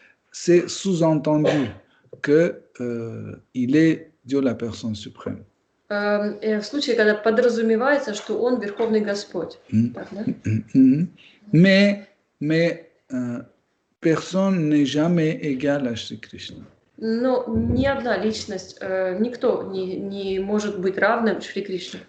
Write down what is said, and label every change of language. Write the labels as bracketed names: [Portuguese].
[French] c'est sous-entendu qu'il est Dieu la personne suprême. [Russian] в случае, когда подразумевается, что он Верховный Господь. Так, да? [French] Mais personne n'est jamais égal à Shri Krishna. [Russian] Но ни одна личность, никто не может быть равным Шри Кришне.